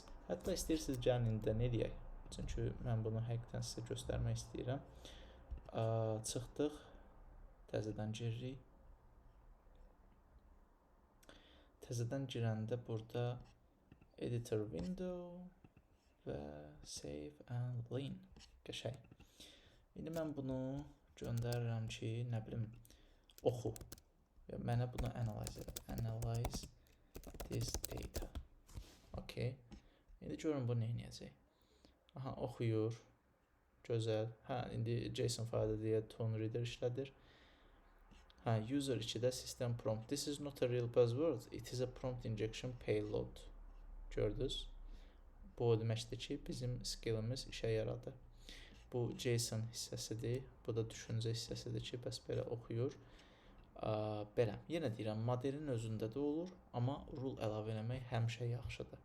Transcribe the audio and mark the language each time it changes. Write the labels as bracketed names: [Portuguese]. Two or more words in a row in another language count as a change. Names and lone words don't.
[Azerbaijani] Hətta istəyirsiniz gəlin indi də nə eləyək? Çünki mən bunu həqiqətən sizə göstərmək istəyirəm. Çıxdıq, təzədən giririk. Təzədən girəndə burada [English] editor window və save and lean. [Azerbaijani] Qəşəng. İndi mən bunu göndərirəm ki, nə bilim, oxu. Mənə bunu analyze edir. [English] Analyze this data. [Azerbaijani] Okay. İndi görün bu nə edəcək. Aha, oxuyur. Gözəl. İndi JSON faylda deyə [English] tone reader [Azerbaijani] işlədir. User 2-də [English] system prompt. This is not a real buzzword. It is a prompt injection payload. [Azerbaijani] Gördünüz? Bu o deməkdir ki, bizim skillimiz işə yaradı. Bu JSON hissəsidir. Bu da düşüncə hissəsidir ki, bəs belə oxuyur. Belə. Yenə deyirəm, modelin özündə də olur, amma rule əlavə eləmək həmişə yaxşıdır.